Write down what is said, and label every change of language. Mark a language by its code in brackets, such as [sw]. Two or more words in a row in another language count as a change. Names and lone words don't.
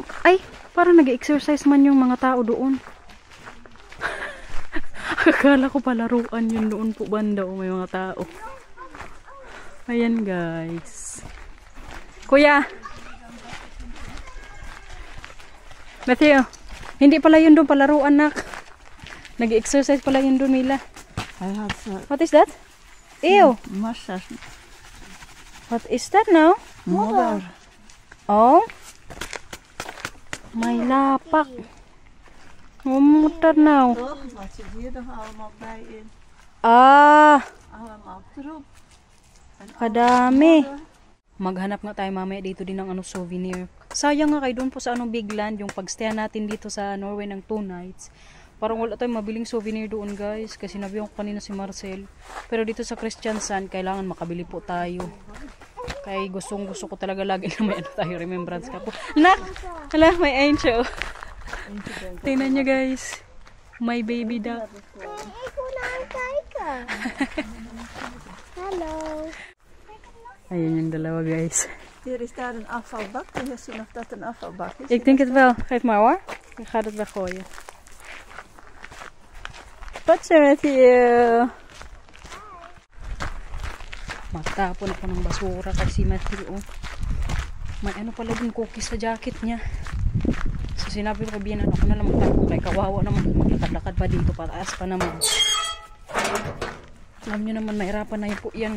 [tl] Ay, parang nag-exercise man yung mga tao doon. Akala ko palaruan yun doon po banda o may mga tao. Ayan guys. Kuya. Matthew. Hindi pala yun doon palaruan nak. Nag-exercise pala yun doon nila. [en] What is that? Ew. [nl] Massa. [en] What is that now? [nl] Modder. [tl] Oh. May lapak. [en] Modder now. [nl] Toch? Wat zit hier nog allemaal bij in? Ah. Allemaal troep. [tl] Kadami. Maghanap nga tayo mamaya dito din ng ano souvenir. Sayang nga kay doon po sa anong Big Land, yung pagstayan natin dito sa Norway ng 2 nights. Parang wala tayong mabiling souvenir doon guys. Kasi nabiyan ko kanina si Marcel. Pero dito sa Kristiansand, kailangan makabili po tayo. Kaya gusto ko talaga lagi na may ano tayo, remembrance ka po. Nak! Hala, may angel. Tingnan nyo guys. [en] My baby duck. [nl] Ik wil naar hem kijken. Hallo. [tl] Ayan yung dalawa guys. [nl] Hier is daar een afvalbak. Kun je zien of dat een afvalbak is? Ik denk het wel. Geef maar hoor. Ik ga het weggooien. [en] What's with you? [tl] Magtapon ako ng basura kasi Matthew. Oh. May ano pala din cookies sa jacket niya. So sinabi ko kay Bianan, ako na lang magtapon kay kawawa naman. Maglakad-lakad pa dito, pataas pa naman. Alam nyo naman, mahirapan na yun po yan.